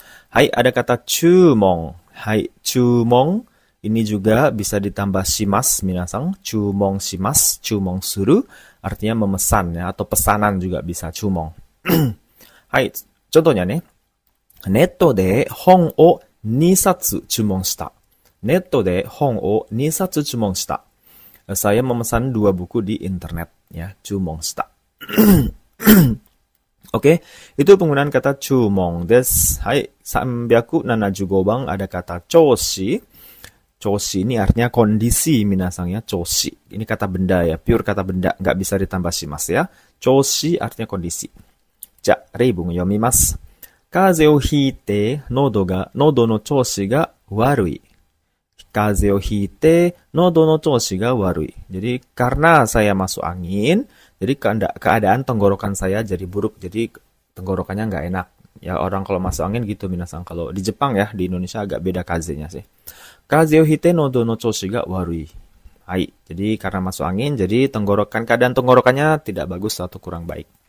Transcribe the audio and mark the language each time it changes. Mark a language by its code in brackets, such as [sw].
[id] Hai, ada kata chumong. Hai, chumong. Ini juga bisa ditambah shimas, minasang. Chumong shimas, chumong suru. Artinya memesan ya, atau pesanan juga bisa chumong. Hai, contohnya nih. [ja] Netto de hong o 2冊注文した。ネットで本を2冊注文した。 [id] Saya memesan 2 buku di internet. Ya, [ja] 注文した。 [id] Oke, itu penggunaan kata [ja] 注文です。 はい、 [id] 375 bang ada kata 調子。調子ini artinya kondisi minasang ya, 調子. Ini kata benda ya, pure kata benda, nggak bisa ditambah shimas ya. 調子 artinya kondisi. [ja] じゃあ、例文読みます。風邪をひいて喉の調子が悪い。風邪をひいて喉の調子が悪い. [id] Jadi karena saya masuk angin, jadi keadaan tenggorokan saya jadi buruk. Jadi tenggorokannya nggak enak. Ya orang kalau masuk angin gitu minasang. Kalau di Jepang ya, di Indonesia agak beda kazenya sih. [ja] Kaze o hite nodo no choshi ga warui. Hai. [id] Jadi karena masuk angin, jadi keadaan tenggorokannya tidak bagus atau kurang baik.